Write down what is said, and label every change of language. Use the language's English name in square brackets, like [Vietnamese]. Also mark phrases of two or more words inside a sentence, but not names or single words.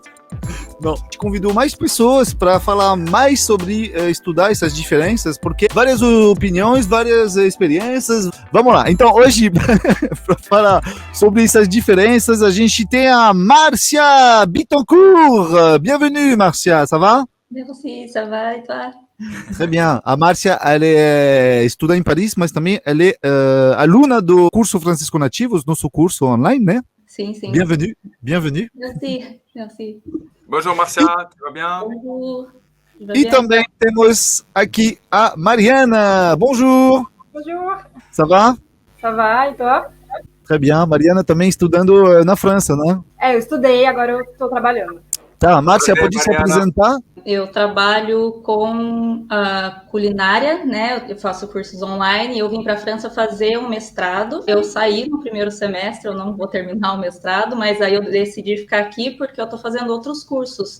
[Portuguese] Não, a gente convidou mais pessoas para falar mais sobre estudar essas diferenças, porque várias opiniões, várias experiências. Vamos lá, então hoje, para falar sobre essas diferenças, a gente tem a Márcia Bittencourt. [French] Bienvenue, Márcia, ça va? Merci, ça va et toi? Très bien. [Portuguese] A Márcia, ela estuda em Paris, mas também ela é aluna do curso Francisco Nativos, nosso curso online, né? Sim, sim. [French] Bienvenue, bienvenue. Merci, merci. Bonjour Marcia, tu vas bien? Bonjour. [Portuguese] E também temos aqui a Mariana. [French] Bonjour. Bonjour, Ça va? ça va, e toi? Très bien. [Portuguese] Mariana também estudando na França, né? Eu estudei, agora eu tô trabalhando. Tá, Márcia, Prazer, pode se Mariana. apresentar? Eu trabalho com culinária, né? Eu faço cursos online. Eu vim para a França fazer um mestrado. Eu saí no primeiro semestre, eu não vou terminar o mestrado, mas aí eu decidi ficar aqui porque eu estou fazendo outros cursos.